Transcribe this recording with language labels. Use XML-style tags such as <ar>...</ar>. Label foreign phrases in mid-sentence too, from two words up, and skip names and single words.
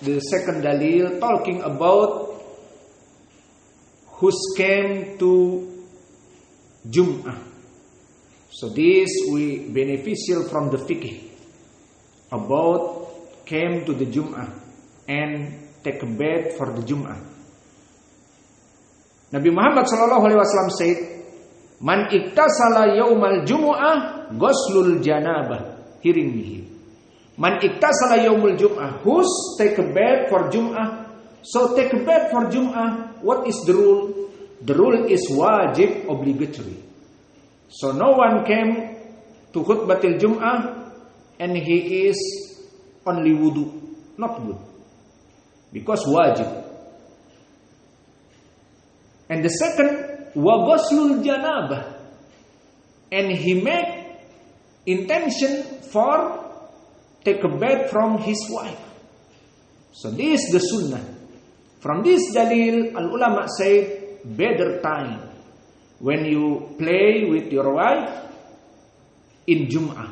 <en>the second dalil talking about who came to Jum'ah. So this we beneficial from the fiqh about came to the Jum'ah and take a bath for the Jum'ah. Nabi Muhammad</en> <ar>صلى الله عليه وسلم</ar> <en>said,</en> <ar>"من اغتسل يوم الجمعة غسل الجنابة."</ar> <en>Hearing me here.</en> <ar>من اغتسل يوم الجمعة,</ar> <en>who's take a bath for Jum'ah. So take a bath for Jum'ah, what is the rule? The rule is wajib, obligatory. So no one came to</en> <ar>خطبة الجمعة</ar> <en>and he is only wudu. Not good. Because wajib. And the second,</en> <ar>وغسل الجنابة.</ar> <en>And he make intention for take a bath from his wife. So this is the sunnah. From this dalil, al-ulama said, better time when you play with your wife in Jum'ah.</en>